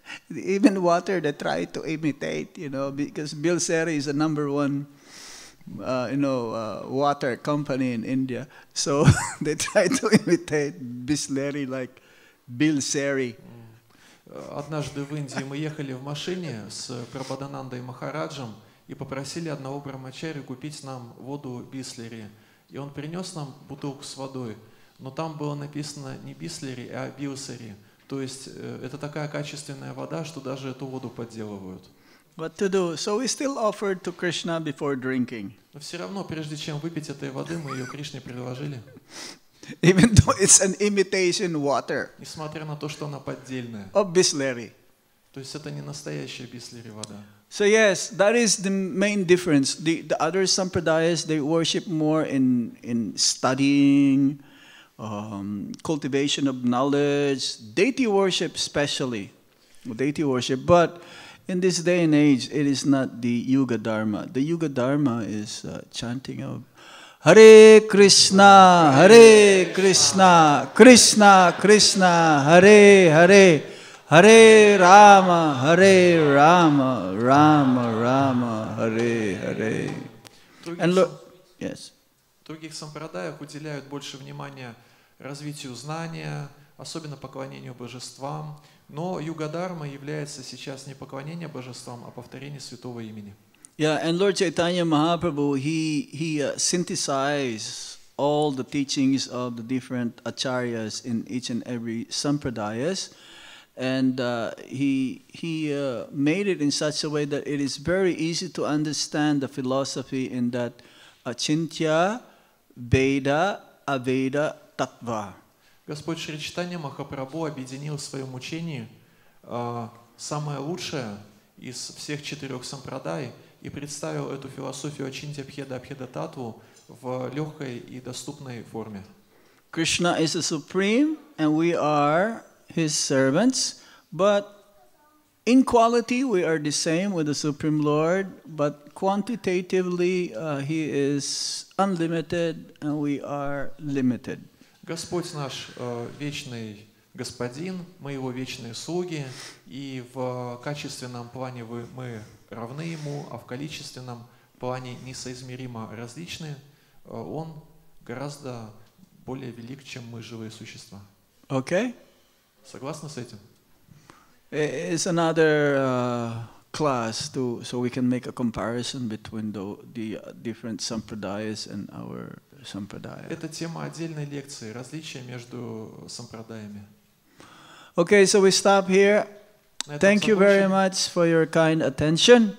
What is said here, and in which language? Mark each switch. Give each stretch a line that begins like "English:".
English: Even water they try to imitate, because Bilseri is the number one water company in India. So they try to imitate Bisleri like Bilseri.
Russian: Однажды в Индии мы ехали в машине с Прабхаданандой Махараджем и попросили одного брамачари купить нам воду Бислери. И он принес нам бутылку с водой, но там было написано не Бислери, а Билсери. То есть это такая качественная вода, что даже эту воду подделывают.
English: What to do? So we still offered to Krishna before drinking.
Russian: Но все равно, прежде чем выпить этой воды, мы ее Кришне предложили.
English: Even though it's an imitation water
Russian: Несмотря на то, что она поддельная.
English: of Bisleri.
Russian: То есть это не настоящая Бислери вода.
English: So yes, that is the main difference. The other sampradayas, they worship more in studying, cultivation of knowledge, deity worship especially, deity worship. But in this day and age, it is not the Yuga Dharma. The Yuga Dharma is chanting of Hare Krishna, Hare Krishna, Krishna Krishna, Hare Hare, Hare Rama, Rama Rama, Hare Hare. And look, yes.
Russian: В других сампрадаях уделяют больше внимания развитию знания, особенно поклонению божествам. Но юга-дharma является сейчас не поклонение божествам, а повторение святого имени.
English: Yeah, and Lord Chaitanya Mahaprabhu, he synthesized all the teachings of the different acharyas in each and every sampradayas, and he made it in such a way that it is very easy to understand the philosophy in that achintya, Veda, Aveda, Tattva.
Russian: Господь Шри Чайтанья Махапрабху объединил в своем учении самое лучшее из всех 4 сампрадай и представил эту философию Ачинтья Бхеда Абхеда Татву в легкой и доступной форме.
English: Krishna is the supreme and we are his servants, but in quality we are the same with the Supreme Lord, but quantitatively he is unlimited and we are limited.
Russian: Господь наш вечный Господин, мы Его вечные слуги, и в качественном плане мы равны Ему, а в количественном плане несоизмеримо различны. Он гораздо более велик, чем мы, живые существа.
English: Okay?
Russian: Soгласны с этим?
English: It's another class so we can make a comparison between the different sampradayas and our sampradaya.
Russian: Это тема отдельной лекции, различия между сампрадаями.
English: Okay, so we stop here. Thank you very much for your kind attention.